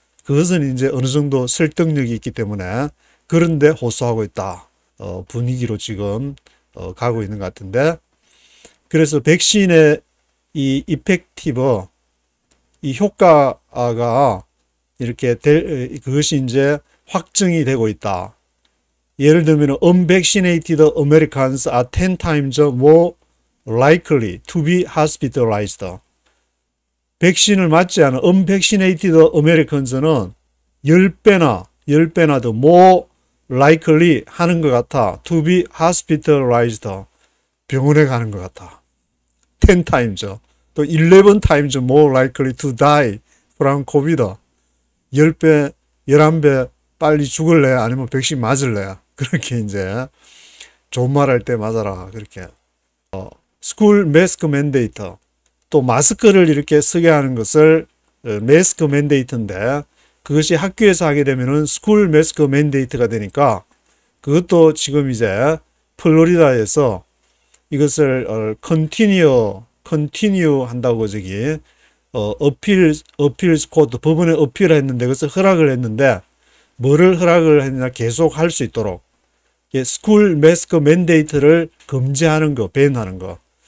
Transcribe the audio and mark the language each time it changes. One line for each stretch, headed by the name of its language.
Korean: 그것은 이제 어느 정도 설득력이 있기 때문에 그런데 호소하고 있다. 분위기로 지금 가고 있는 것 같은데, 그래서 백신의 이 이펙티브, 이 효과가 이렇게 그것이 이제 확정이 되고 있다.
English: 예를 들면 unvaccinated Americans are 10 times more likely to be hospitalized.
Korean: 백신을 맞지 않은
English: unvaccinated Americans
Korean: 는 10배나 더 more likely 하는 것 같아.
English: to be hospitalized.
Korean: 병원에 가는 것 같아. 10 times. 또
English: 11 times more likely to die from COVID.
Korean: 10배, 11배 빨리 죽을래? 아니면 백신 맞을래? 그렇게 이제 좋은 말 할 때 맞아라. 그렇게.
English: school mask mandate.
Korean: 또 마스크를 이렇게 쓰게 하는 것을 마스크 맨데이트인데, 그것이 학교에서 하게 되면은 스쿨 마스크 맨데이트가 되니까, 그것도 지금 이제 플로리다에서 이것을 컨티뉴 한다고 저기 어필 코드 법원에 어필을 했는데, 그것을 허락을 했는데, 뭐를 허락을 했냐, 계속 할 수 있도록 스쿨 마스크 맨데이트를 금지하는 거, 밴하는 거.